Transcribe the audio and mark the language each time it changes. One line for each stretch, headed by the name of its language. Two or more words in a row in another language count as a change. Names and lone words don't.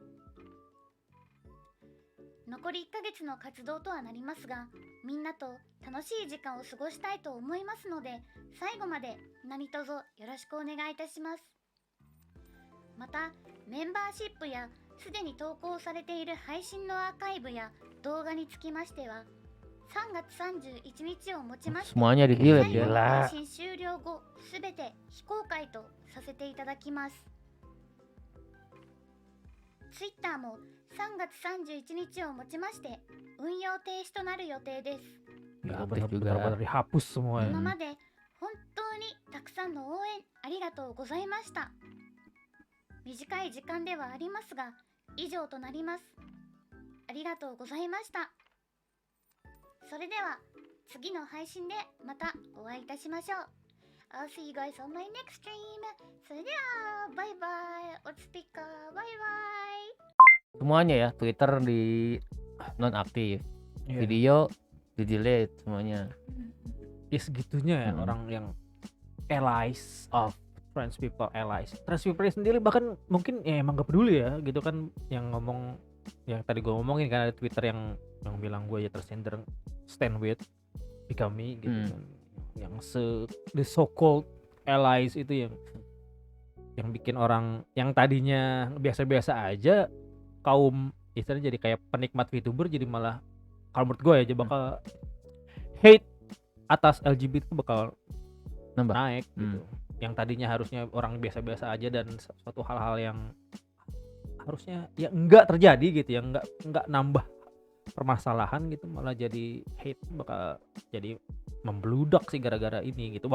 Japanese: 残り1ヶ月の活動とはなりますが、みんなと楽しい時間を過ごしたいと思いますので、最後まで何卒よろしくお願いいたします。また、メンバーシップやすでに投稿されている配信のアーカイブや動画につきましては、3月31日をもちまして
Indonesian: Semuanya di delete
Japanese: 最後
Indonesian: ya.
Japanese: の配信終了後、すべて非公開とさせていただきます。Twitter も3月31日をもちまして運用停止となる予定です。
Indonesian: Ya, Aktif benar-benar juga. dihapus semua
Japanese: 今
Indonesian: ya.
Japanese: まで本当にたくさんの応援ありがとうございました。短い時間ではありますが、以上となります。ありがとうございました。それでは次の配信でまたお会いいたしましょう。
English: I'll see you guys on my next stream.
Japanese: それではバイバイ。おつぴかバイバイ。
Indonesian: Semuanya ya. Twitter di nonaktif. Iya. Video di delete semuanya. Ya segitunya ya orang yang
English: allies of trans people,
Indonesian: allies.
English: Trans people
Indonesian: sendiri bahkan mungkin ya emang gak peduli ya gitu kan, yang ngomong yang tadi gue ngomongin kan, ada Twitter yang bilang gue ya
English: transgender stand with
Indonesian: Pikami gitu kan. Yang
English: the so called allies
Indonesian: itu yang bikin orang yang tadinya biasa-biasa aja, kaum istilahnya jadi kayak penikmat VTuber, jadi malah kalau menurut gue ya bakal hate atas LGBT itu bakal Nambah. naik gitu. Yang tadinya harusnya orang biasa-biasa aja dan suatu hal-hal yang harusnya ya enggak terjadi gitu, yang enggak nambah permasalahan gitu malah jadi hate bakal jadi membludak sih gara-gara ini gitu.